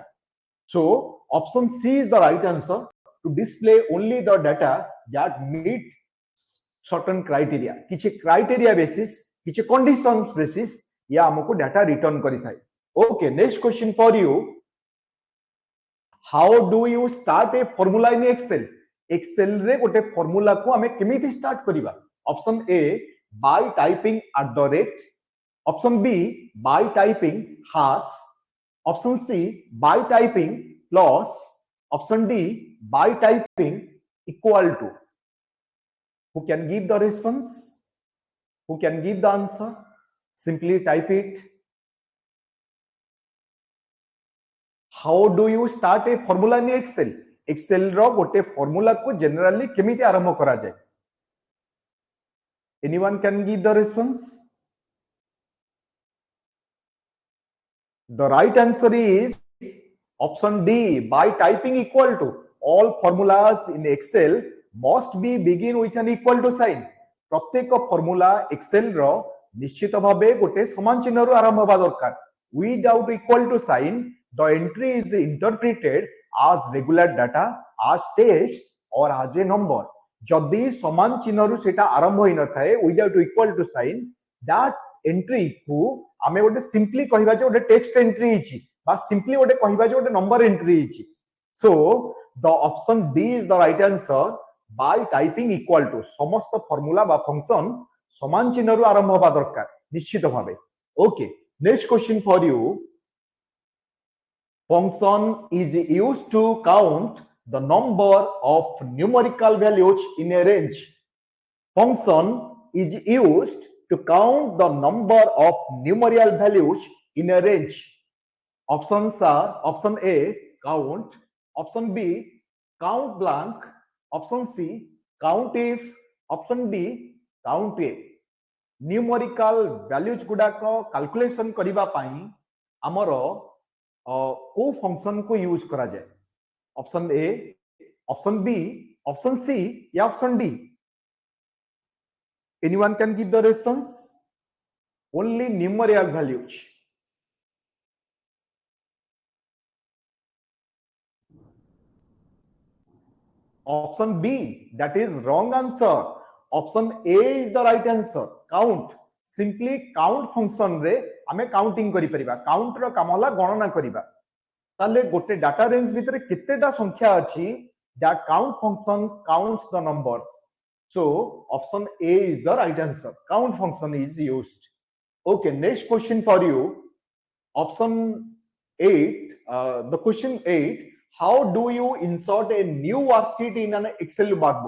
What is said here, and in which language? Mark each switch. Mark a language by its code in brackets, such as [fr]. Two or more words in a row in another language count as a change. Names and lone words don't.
[en] So option C is the right answer, to display only the data that meet certain criteria. [or] କିଛି [en] criteria basis, [or] କିଛି [en] conditions basis [or] ଯା ହମକୁ [en] data return [or] କରି ଥାଇ. [en] Okay, next question for you. How do you start a formula in Excel? [or] Excel रे गोटे formula को हमें केमिति start करिबा? [en] Option A, by typing @ option B, by typing hash, option C, by typing plus, option D, by typing equal to. Who can give the response? Who can give the answer? Simply type it. How do you start a formula in Excel? [or] Excel रो गोटे formula को generally केमिति आरंभ करा जाए? [en] Anyone can give the response? The right answer is option D, by typing equal to. All formulas in Excel must be begin with an equal to sign. [or] ପ୍ରତ୍ୟେକ ଫର୍ମୁଲା ଏକ୍ସେଲ ର ନିଶ୍ଚିତ ଭାବେ ଗୋଟେ ସମାନ ଚିହ୍ନ ରୁ ଆରମ୍ଭ ହେବା ଦରକାର. [en] Without equal to sign, the entry is interpreted as regular data, as text or as a number. [or] ଯଦି ସମାନ ଚିହ୍ନ ରୁ ସେଟା ଆରମ୍ଭ ହୋଇ ନ ଥାଏ [en] without equal to sign, that entry [or] କୁ ଆମେ ଗୋଟେ ସିମ୍ପଲି କହିବା ଯେ ଗୋଟେ [en] text entry [or] ହେଉଛି ବା ସିମ୍ପଲି ଗୋଟେ କହିବା ଯେ ଗୋଟେ [en] number entry [or] ହେଉଛି. [en] So the option D is the right answer, by typing equal to. [or] ସମସ୍ତ ଫର୍ମୁଲା ବା ଫଙ୍କସନ ସମାନ ଚିହ୍ନ ରୁ ଆରମ୍ଭ ହେବା ଦରକାର ନିଶ୍ଚିତ ଭାବେ. [en] Okay, next question for you. Function is used to count the number of numerical values in a range. Function is used to count the number of numerical values in a range. Options are option A, count, option B, count blank, option C, count if, option D, count a. Numerical values [or] ଗୁଡ଼ା କୁ calculation କରିବା ପାଇଁ ହମର କେଉଁ ଫଙ୍କସନ କୁ ୟୁଜ କରା ଯାଏ? [en] option A, option B, option C or option D? Anyone can give the response? Only numerical values. Option B, that is wrong answer. Option A is the right answer. Count. Simply count function [or] ରେ ହମେ କାଉଣ୍ଟିଂ କରି ପାରିବା. କାଉଣ୍ଟ ର କାମ ହେଲା ଗଣନା କରିବା. ତାହାଲେ ଗୋଟେ [en] data range [or] ଭିତରେ କେତେଟା ସଂଖ୍ୟା ଅଛି, [en] that count function counts the numbers. So option A is the right answer. Count function is used. Okay, next question for you. Option 8, the question 8, how do you insert a new worksheet in an Excel workbook?